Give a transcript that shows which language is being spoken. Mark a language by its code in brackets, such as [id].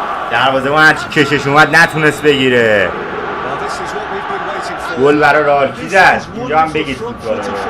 [fa] دروازه ما هرچی کشش اومد نتونست بگیره. [en] Well, this is what we've been waiting for. [fa] گل برای رئال کی زد؟ اینجا هم بگید فوتبال رو.